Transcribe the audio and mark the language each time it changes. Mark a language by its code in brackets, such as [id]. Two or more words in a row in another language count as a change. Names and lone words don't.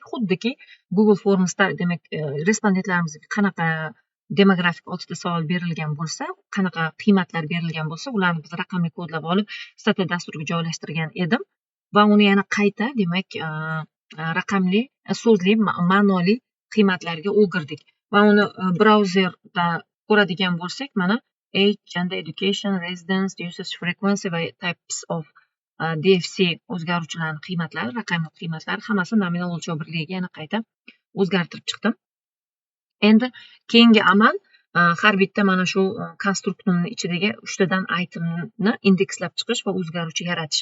[uz] Xuddiki Google Formsda, demak, respondentlarimizga qanaqa demografik 6 ta savol berilgan bo'lsa, qanaqa qiymatlar berilgan bo'lsa, ularni biz raqamli kodlab olib, Stata dasturiga joylashtirgan edim va uni yana qayta, demak, raqamli, so'zli, ma'noli qiymatlarga o'girdik va uni brauzerda ko'radigan bo'lsak, mana [en] age, gender, education, residence, usage frequency [uz] va [en] types of DFC [uz] o'zgaruvchilarning qiymatlari, raqamli qiymatlari hammasi nominal o'lchov birligiga yana qayta o'zgartirib chiqdim. Endi keyingi amal har bitta mana shu konstruktorning ichidagi 3 tadan itemni indekslab chiqish va o'zgaruvchi yaratish.